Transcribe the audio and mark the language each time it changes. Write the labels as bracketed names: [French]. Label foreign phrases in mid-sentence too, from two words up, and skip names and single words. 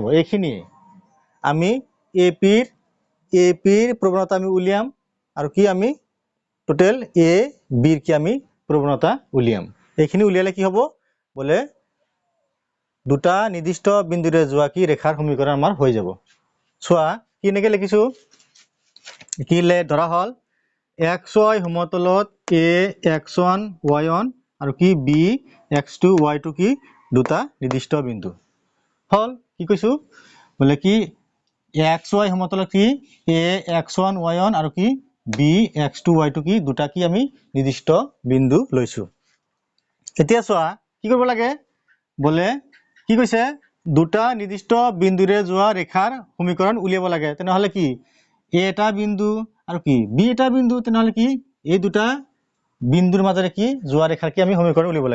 [Assamese] এইখিনিয়ে আমি ap ৰ প্ৰৱণতা আমি উলিয়াম আৰু কি আমি টোটেল a b ৰ কি আমি প্ৰৱণতা উলিয়াম। এইখিনি উলিয়ালে কি হ'ব বলে দুটা নিৰ্দিষ্ট বিন্দুৰে যোৱা কি ৰেখাৰ সমীকৰণ আমাৰ হৈ যাব। চোৱা কি এনেকে লিখিছো কি ধৰা হল xy সমতলত a x1 y1 আৰু কি b x2 y2 কি দুটা নিৰ্দিষ্ট বিন্দু হল। কি কৈছো বলে কি xy সমতলত কি a x1 y1 আৰু কি b x2 y2 কি দুটা কি আমি নিৰ্দিষ্ট বিন্দু লৈছো। এতিয়া চোৱা কি কৰিব লাগে বলে কি কৈছে দুটা নিৰ্দিষ্ট বিন্দুৰে যোৱা ৰেখাৰ সমীকৰণ উলিয়াব লাগে। তেনেহলে কি a এটা বিন্দু আৰু কি b এটা বিন্দু তেনেহলে কি এই দুটা বিন্দুৰ মাজেৰে কি যোৱা ৰেখাৰ কি আমি সমীকৰণ উলিয়াব লাগে।